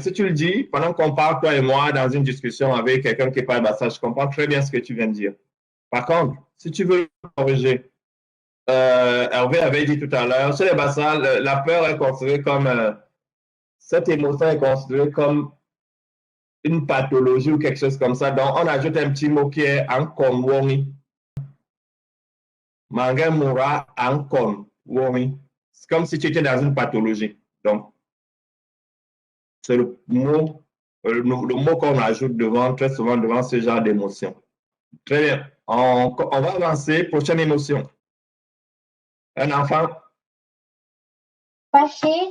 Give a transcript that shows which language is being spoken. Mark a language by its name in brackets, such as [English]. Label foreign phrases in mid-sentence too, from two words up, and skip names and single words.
[French] Si tu le dis, pendant qu'on parle, toi et moi, dans une discussion avec quelqu'un qui parle Bassa, je comprends très bien ce que tu viens de dire. Par contre, si tu veux corriger, Hervé avait dit tout à l'heure, chez les Bassa, la peur est considérée comme, cette émotion est considérée comme une pathologie ou quelque chose comme ça. Donc, on ajoute un petit mot qui est [Basaa] ankon wongi. Mangamura ankon wongi. [French] C'est comme si tu étais dans une pathologie. Donc, c'est le mot qu'on ajoute devant, très souvent devant ce genre d'émotion. Très bien. On va avancer. Prochaine émotion. Un enfant. Fâché.